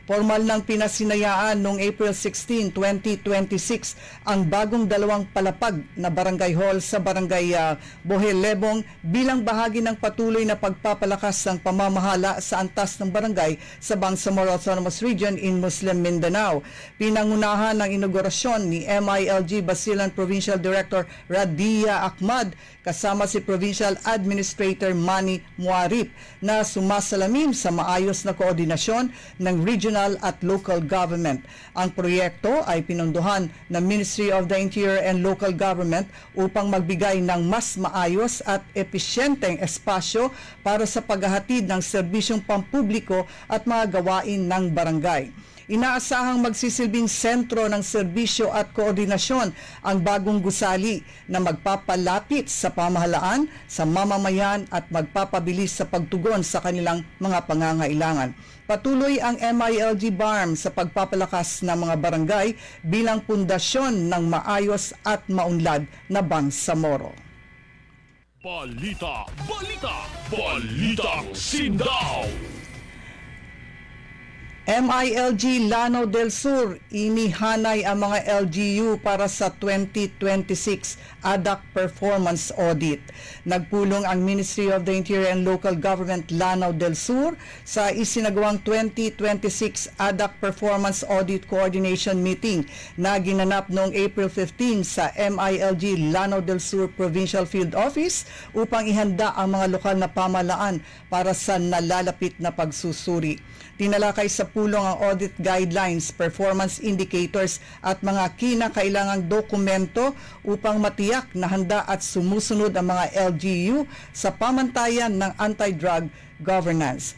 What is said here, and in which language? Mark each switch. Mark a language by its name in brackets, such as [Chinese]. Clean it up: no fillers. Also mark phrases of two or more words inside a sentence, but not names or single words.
[Filipino] Formal nang pinasinayaan noong April 16, 2026 ang bagong dalawang palapag na barangay hall sa barangay Bohel Lebong bilang bahagi ng patuloy na pagpapalakas ng pamamahala sa antas ng barangay sa Bangsamoro Autonomous Region in Muslim Mindanao. Pinangunahan ng inaugurasyon ni MILG Basilan Provincial Director Radia Ahmad kasama si Provincial Administrator Manny Muarip na sumasalamin sa maayos na koordinasyon ng regional at [English] local government. [Filipino] Ang proyekto ay pinunduhan ng Ministry of the Interior and Local Government upang magbigay ng mas maayos at episyenteng espasyo para sa paghahatid ng serbisyong pampubliko at mga gawain ng barangay. Inaasahang magsisilbing sentro ng serbisyo at koordinasyon ang bagong gusali na magpapalapit sa pamahalaan, sa mamamayan at magpapabilis sa pagtugon sa kanilang mga pangangailangan. Patuloy ang MILG BARM sa pagpapalakas ng mga barangay bilang pundasyon ng maayos at maunlad na Bangsamoro. Balita, balita, balitang Sindaw! MILG Lanao del Sur inihanay ang mga LGU para sa 2026 ADAC Performance Audit. Nagpulong ang Ministry of the Interior and Local Government Lanao del Sur sa isinagawang 2026 ADAC Performance Audit Coordination Meeting na ginanap noong April 15 sa MILG Lanao del Sur Provincial Field Office upang ihanda ang mga lokal na pamahalaan para sa nalalapit na pagsusuri. Tinalakay sa pulong ang [English] audit guidelines, performance indicators [Filipino] at mga kinakailangang dokumento upang matiyak na handa at sumusunod ang mga LGU sa pamantayan ng [English] anti-drug governance.